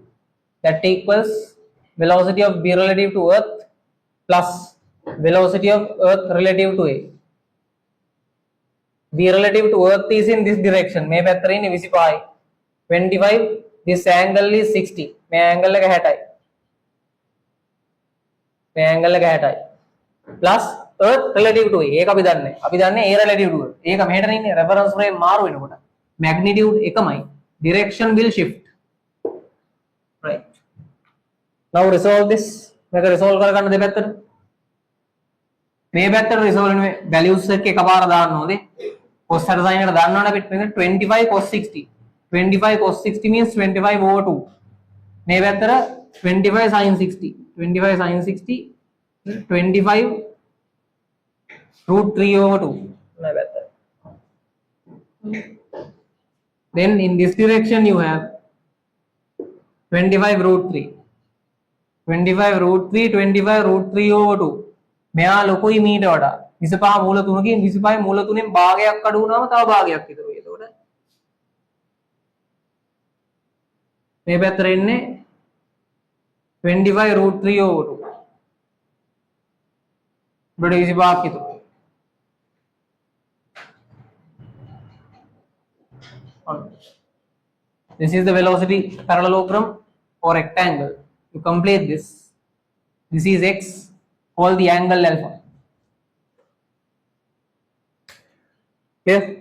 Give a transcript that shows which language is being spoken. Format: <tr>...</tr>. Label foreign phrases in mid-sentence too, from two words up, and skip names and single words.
<en>That equals velocity of B relative to Earth plus velocity of Earth relative to A. B relative to Earth is in this direction.</en> <si>May පැත්තට ඉන්නේ 25. 25.</si> <en>This angle is 60.</en> <si>මේ angle එක 60යි. මේ angle එක 60යි.</si> <en>Plus Earth relative to A.</en> <si>ඒක අපි දන්නේ. අපි දන්නේ</si> <en>A relative to Earth.</en> <si>ඒක මෙහෙට ඉන්නේ</si> <en>reference frame</en> <si>මාරු වෙනකොට. Magnitude එකමයි.</si> <en>Direction will shift. Right. Now resolve this.</en> <si>මේක resolve කරගන්න දෙපැත්තට. මේ පැත්තට resolve වෙන values එක එකපාර දාන්න ඕනේ.</si> <en>cos theta</en> <si>sin එකට දාන්න ඕනේ අපිට මේක</si> <en>25 cos 60. 25 cos 60 means 25 over 2.</en> <si>මේ පැත්තට</si> <en>25 sin 60. 25 sin 60 25 root 3 over 2.</en> <si>මේ පැත්තට.</si> <en>Then in this direction you have 25 root 3. 25 root 3, 25 root 3 over 2.</en> <si>මෙයා ලොකුයි මීට වඩා. 25 මූල 3කින් 25 මූල 3න් භාගයක් අඩු වුණාම තව භාගයක් ඉතුරු වෙයි. එතකොට මේ පැත්තට එන්නේ</si> <en>25 root 3 over 2.</en> <si>බඩ 25ක් ඉතුරු.</si> <en>This is the velocity parallelogram or rectangle. You complete this. This is x. Call the angle alpha. Clear?</en>